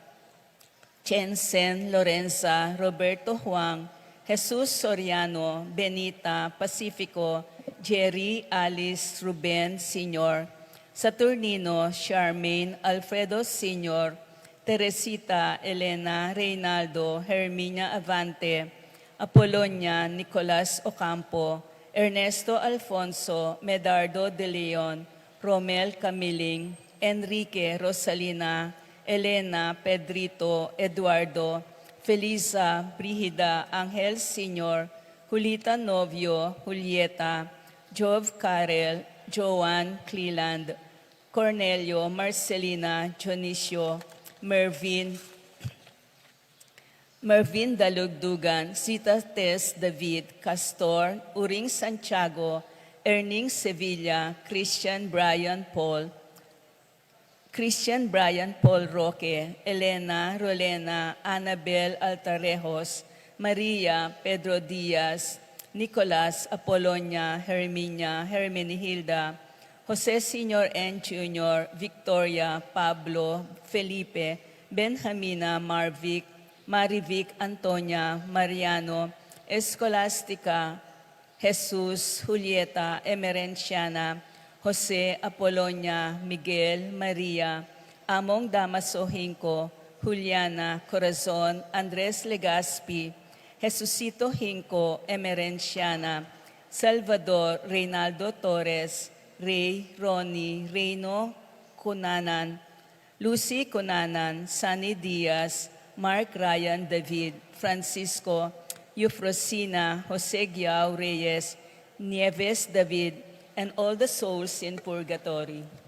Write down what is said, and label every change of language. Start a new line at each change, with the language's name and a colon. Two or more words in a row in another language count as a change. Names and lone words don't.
English: Chensen, Lorenza, Roberto Juan, Jesus Soriano, Benita, Pacifico, Jerry, Alice, Ruben, Sr., Saturnino, Charmaine, Alfredo Sr., Teresita, Elena, Reynaldo, Herminia Avante, Apolonia, Nicolas Ocampo, Ernesto Alfonso, Medardo de Leon, Romel Camiling, Enrique Rosalina, Elena, Pedrito, Eduardo, Felisa, Brigida, Angel Sr., Julita Novio, Julieta, Jove Karel, Joan Cleland, Cornelio, Marcelina, Dionisio, Mervin Dalugdugan, Sita Tess David, Castor, Uring Santiago, Erning Sevilla, Christian Brian Paul Roque, Elena, Rolena, Annabel Altarejos, Maria, Pedro Diaz, Nicolas, Apolonia, Herminia, Hermenihilda, Jose Sr. and Jr., Victoria, Pablo, Felipe, Benjamina, Marivic, Antonia, Mariano, Escolastica, Jesus, Julieta, Emerenciana, Jose, Apolonia, Miguel, Maria, Among Damaso Hinco, Juliana, Corazon, Andres Legaspi, Jesucito Hinco, Emerenciana, Salvador, Reynaldo Torres, Ray, Ronnie, Reyno, Cunanan, Lucy Cunanan, Sunny Diaz, Mark Ryan David, Francisco, Eufrosina, Jose Giao Reyes, Nieves David, and all the souls in purgatory.